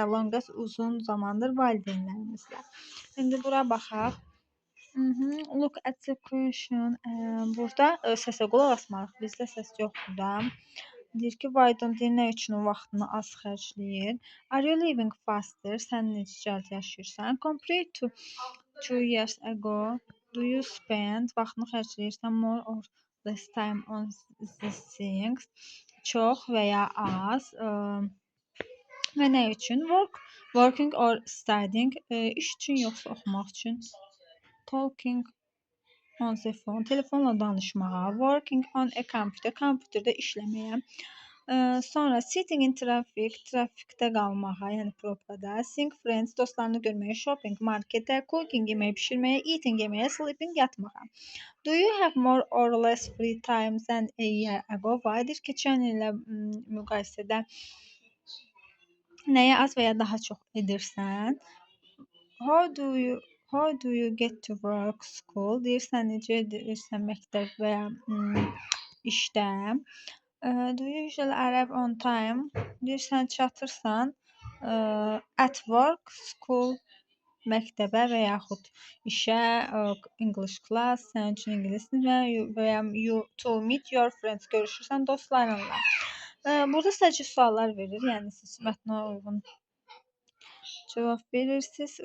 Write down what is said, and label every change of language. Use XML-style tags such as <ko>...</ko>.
<en>Long as</en> <az>uzun zamandır valideynlərimizlə. İndi bura baxaq.</az> <en>Look at the question.</en> <az>Burada səsə qulaq asmalıyıq. Bizdə səs yoxdur da. Deyir ki,</az> <en>why don't</en> <az>deyir, nə üçün o vaxtını az xərcləyir?</az> <en>Are you living faster?</en> <az>Sən necə cəld yaşayırsan?</az> <en>Compared to 2 years ago, do you spend?</en> <az>Vaxtını xərcləyirsən</az> <en>more or less time on these things?</en> <az>Çox və ya az. Və nə üçün?</az> <en>Working or studying.</en> <az>İş üçün yoxsa oxumaq üçün.</az> <en>Talking on the phone.</en> <az>Telefonla danışmağa.</az> <en>Working on a computer.</en> <az>Kompüterdə işləməyə.</az> <en>Sonra sitting in traffic.</en> <az>Trafikdə qalmağa, yəni probkada.</az> <en>Seeing friends.</en> <az>Dostlarını görməyə. Shopping. Marketə. Cooking. Yemək pişirməyə. Eating. Yeməyə. Sleeping. Yatmağa.</az> <en>Do you have more or less free time than a year ago?</en> <az>Vardır keçən ilə müqayisədə nəyə az və ya daha çox edirsən?</az> <en>How do you get to work, school?</en> <az>Deyirsən necə edirsən məktəb və ya işdə?</az> <en>Do you usually arrive on time?</en> <az>Deyirsən çatırsan</az> <en>at work, school,</en> <az>məktəbə və yaxud işə,</az> <en>English class,</en> <az>sənin üçün ingilis dili və ya</az> <en>you to meet your friends,</en> <az>görüşürsən dostlarınla. Burada sadəcə suallar verir, yəni siz mətnə uyğun cavab verirsiniz.</az>